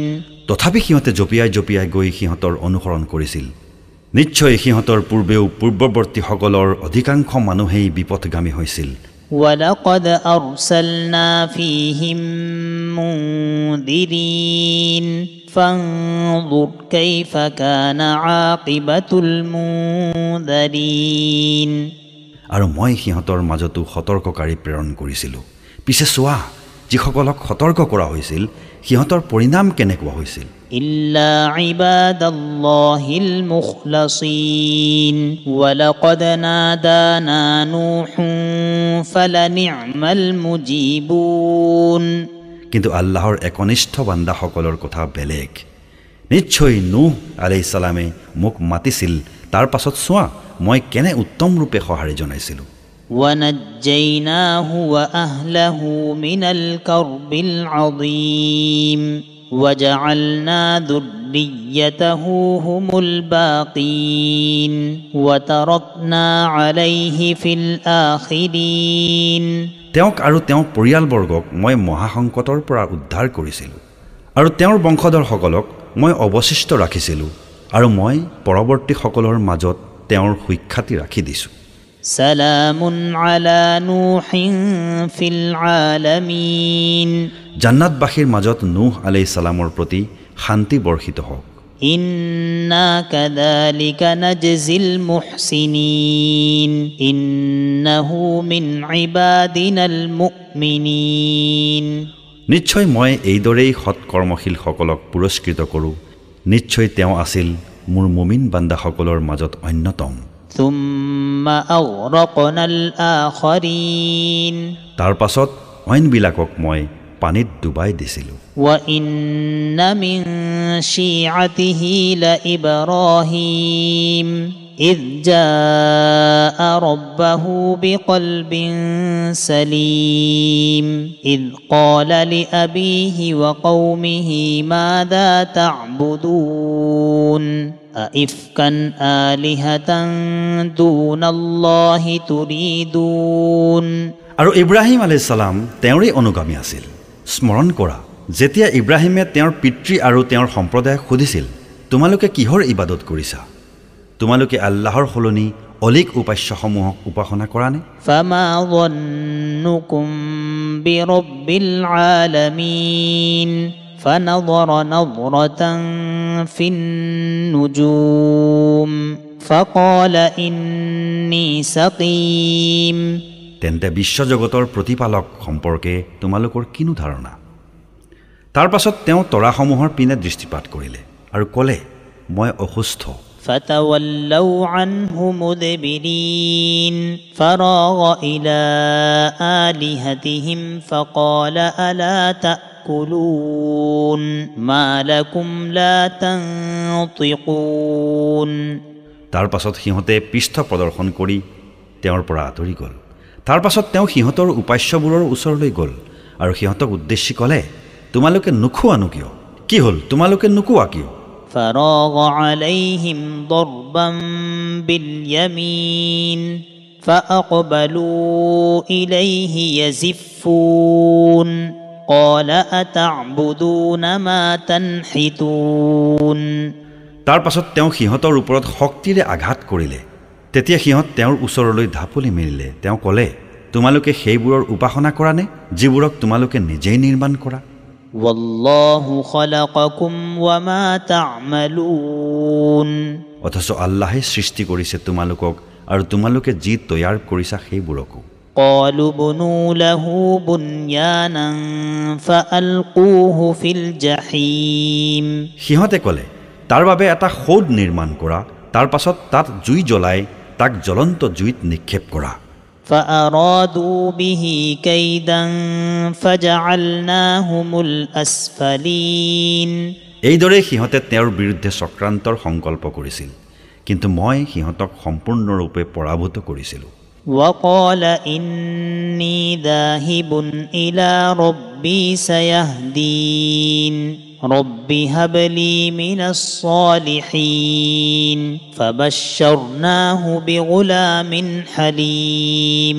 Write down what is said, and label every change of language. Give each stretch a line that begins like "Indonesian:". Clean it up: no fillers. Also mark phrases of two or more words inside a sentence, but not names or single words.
Assamese: তথাপি সিহঁতে জপিয়াই জপিয়াই গৈ সিহঁতৰ অনুসৰণ কৰিছিল। নিশ্চয় সিহঁতৰ পূৰ্বেও পূৰ্বৱৰ্তীসকলৰ অধিকাংশ মানুহেই বিপথগামী হৈছিল।
Arabic: ولقد أرسلنا فيهم منذرين فانظر كيف كان عاقبة المنذرين
Assamese: আৰু মই সিহঁতৰ মাজতো সতৰ্ককাৰী প্ৰেৰণ কৰিছিলোঁ। পিছে চোৱা, যিসকলক সতৰ্ক কৰা হৈছিল সিহঁতৰ পৰিণাম কেনেকুৱা হৈছিল।
Arabic: إلا عباد الله المخلصين ولقد نادانا نوح فلنعم المجيبون
Assamese: কিন্তু আল্লাহৰ একনিষ্ঠ বান্দাসকলৰ কথা বেলেগ। নিশ্চয় নূহ
Arabic: عليه السلام
Assamese: মোক মাতিছিল, তাৰ পাছত চোৱা মই কেনে উত্তম ৰূপে সঁহাৰি জনাইছিলোঁ।
Arabic: ونجيناه وأهله من الكرب العظيم وجعلنا ذريته هم الباقين وتركنا عليه في الآخرين
Assamese: তেওঁক আৰু তেওঁৰ পৰিয়ালবৰ্গক মই মহাসংকটৰ পৰা উদ্ধাৰ কৰিছিলোঁ আৰু তেওঁৰ বংশধৰসকলক মই অৱশিষ্ট ৰাখিছিলোঁ আৰু মই পৰৱৰ্তীসকলৰ মাজত তেওঁৰ সুখ্যাতি ৰাখি দিছোঁ
Arabic: سلام على نوح في العالمين
Assamese: জান্নাতবাসীৰ মাজত নূহ
Arabic: عليه السلام
Assamese: প্ৰতি শান্তি বৰ্ষিত হওক
Arabic: إنا كذلك نجزي المحسنين إنه من عبادنا المؤمنين
Assamese: নিশ্চয় মই এইদৰেই সৎকৰ্মশীলসকলক পুৰস্কৃত কৰোঁ নিশ্চয় তেওঁ আছিল মোৰ মুমিন বান্দাসকলৰ মাজত অন্যতম
Arabic: ثم أغرقنا الآخرين
Assamese: তাৰ পাছত অইনবিলাকক মই পানীত ডুবাই দিছিলোঁ
Arabic: وإن من شيعته لإبراهيم إذ جاء ربه بقلب سليم إذ قال لأبيه وقومه ماذا تعبدون أئفكا آلهة دون الله تريدون
Assamese: আৰু ইব্ৰাহিম
Arabic: আলাইহিস সালাম
Assamese: তেওঁৰে অনুগামী আছিল স্মৰণ কৰা যেতিয়া ইব্ৰাহিমে তেওঁৰ পিতৃ আৰু তেওঁৰ সম্প্ৰদায়ক সুধিছিল তোমালোকে কিহৰ ইবাদত কৰিছা তোমালোকে আল্লাহৰ সলনি অলিক উপাস্যসমূহক উপাসনা কৰা নে
Arabic: فما ظنكم برب العالمين فنظر نظرة في النجوم فقال إني سقيم
Assamese: তেন্তে বিশ্বজগতৰ প্ৰতিপালক সম্পৰ্কে তোমালোকৰ কিনো ধাৰণা তাৰ পাছত তেওঁ তৰাসমূহৰ পিনে দৃষ্টিপাত কৰিলে আৰু ক'লে মই অসুস্থ
Arabic: فتولوا عنه مدبرين فراغ إلى آلهتهم فقال ألا تأكلون ما لكم لا تنطقون
Assamese: তাৰ পাছত সিহঁতে পৃষ্ঠ প্ৰদৰ্শন কৰি তেওঁৰ পৰা আঁতৰি গ'ল তাৰ পাছত তেওঁ সিহঁতৰ উপাস্যবোৰৰ ওচৰলৈ গ'ল আৰু সিহঁতক উদ্দেশ্যি ক'লে তোমালোকে নুখোৱানো কিয় কি হ'ল তোমালোকে নুখোৱা কিয়
Arabic: فراغ عليهم ضربا باليمين فأقبلوا إليه يزفون قال أتعبدون ما تنحتون
Assamese: তাৰ পাছত তেওঁ সিহঁতৰ ওপৰত শক্তিৰে আঘাত কৰিলে তেতিয়া সিহঁত তেওঁৰ ওচৰলৈ ঢাপলি মেলিলে তেওঁ ক'লে তোমালোকে সেইবোৰৰ উপাসনা কৰা নে যিবোৰক তোমালোকে নিজেই নিৰ্মাণ কৰা
Arabic: والله خلقكم وما تعملون
Assamese: অথচ আল্লাহে সৃষ্টি কৰিছে তোমালোকক আৰু তোমালোকে যি তৈয়াৰ কৰিছা সেইবোৰকো
Arabic: قالوا بنوا له بنيانا فألقوه في الجحيم
Assamese: সিহঁতে ক'লে তাৰ বাবে এটা সৌধ নিৰ্মাণ কৰা তাৰ পাছত তাত জুই জ্বলাই তাক জ্বলন্ত জুইত নিক্ষেপ কৰা
Arabic: فأرادوا به كيدا فجعلناهم الأسفلين
Assamese: এইদৰে সিহঁতে তেওঁৰ বিৰুদ্ধে চক্ৰান্তৰ সংকল্প কৰিছিল কিন্তু মই সিহঁতক সম্পূৰ্ণৰূপে পৰাভূত কৰিছিলোঁ
Arabic: وقال إني ذاهب إلى ربي سيهدين رب هب لي من الصالحين فبشرناه بغلام حليم